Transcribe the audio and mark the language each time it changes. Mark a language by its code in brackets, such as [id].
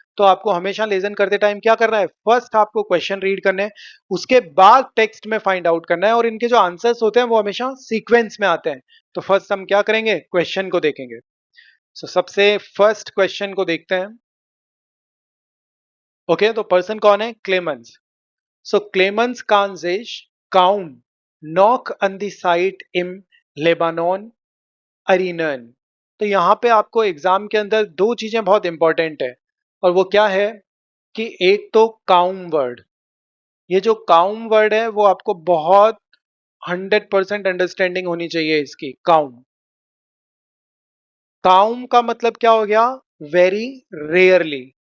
[hi] तो आपको हमेशा लेसन करते टाइम क्या करना है, फर्स्ट आपको क्वेश्चन रीड करने हैं, उसके बाद टेक्स्ट में फाइंड आउट करना है। और इनके जो आंसर्स होते हैं वो हमेशा सीक्वेंस में आते हैं। तो फर्स्ट हम क्या करेंगे, क्वेश्चन को देखेंगे। सबसे फर्स्ट क्वेश्चन को देखते हैं। ओके, तो पर्सन कौन है, Clemens. [de] Clemens kann sich kaum noch an die Zeit im Lebanon erinnern। [hi] तो यहां पे आपको एग्जाम के अंदर दो चीजें बहुत इंपॉर्टेंट है, और वो क्या है कि एक तो काउम वर्ड। ये जो काउम वर्ड है वो आपको बहुत 100% अंडरस्टैंडिंग होनी चाहिए इसकी। काउम, काउम का मतलब क्या हो गया, वेरी रेयरली।